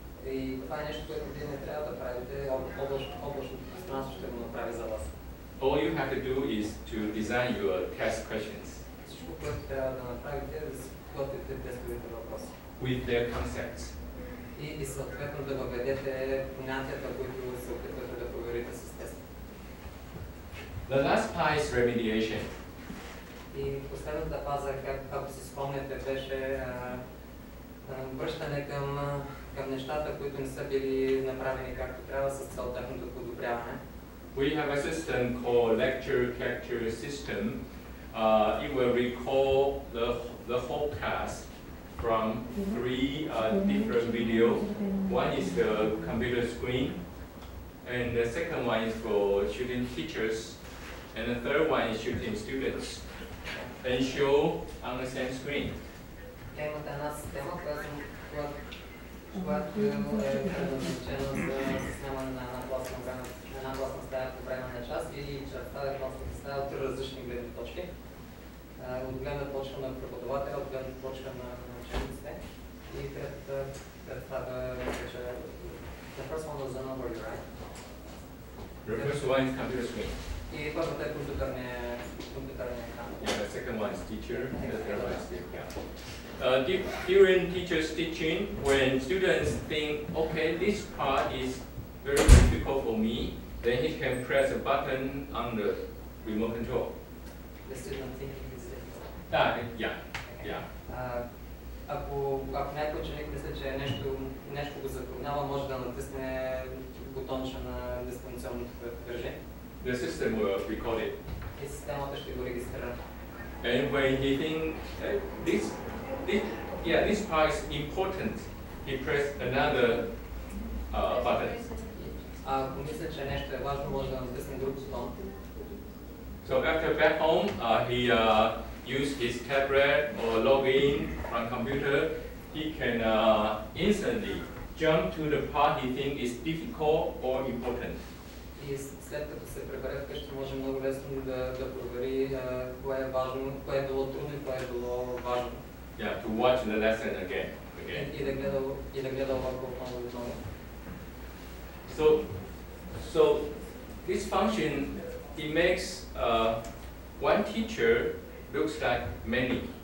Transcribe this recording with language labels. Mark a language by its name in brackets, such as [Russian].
[Bulgarian] И това е нещо, което вие не трябва да правите, облачното пространство ще го направи за вас. [English] All you have to do is to design your test questions [Bulgarian] Всичко, което трябва да направите е да си подготвите тестовите въпроси. [English] with their concepts. [Bulgarian] И съответно да въведете понятията, които се опитвате да проверите с теста. [English] The last part is remediation. [Bulgarian] И последната фаза, както си спомняте, беше връщане към нещата, които не са били направени както трябва с цел тяхното подобряване. [English] We have a system called lecture capture system. It will recall the whole class from three different videos. One is the computer screen, and the second one is for shooting teachers, and the third one is shooting students, and show on the same screen. [Bulgarian] Имате една система, която е предназначена за снимане на една класна стая по време на час и чрез тази класна стая от различни гледни точки. От гледна точка на преподавателя, от гледна точка на учениците и третата представя, че [English] the first one was an overview, right? The first one is computer screen. [Bulgarian] И първата е компютърния екран. [English] Yeah, the second one is teacher, and the third one is student. During teachers' teaching, when students think, okay, this part is very difficult for me, then he can press a button on the remote control. The student thinking is difficult. Yeah. [Bulgarian] Ако някой ученик мисли, че нещо го затруднява, може да натисне бутонче на дистанционното режим. [English] The system will record it. [Bulgarian] И системата ще го регистрира. [English] And when he thinks this part is important, he press another button. [Bulgarian] Ако мисля, че нещо е важно, може да натисне друг бутон. [English] So after back home, he use his tablet or log in from computer. He can instantly jump to the part he thinks is difficult or important. [Bulgarian] И след като се прибере вкъщи, може много лесно да провери кое е важно, кое е било трудно и кое е било важно. [English] Yeah, to watch the lesson again. [Bulgarian] И да гледа урока отново и отново. [English] So this function, it makes one teacher looks like many.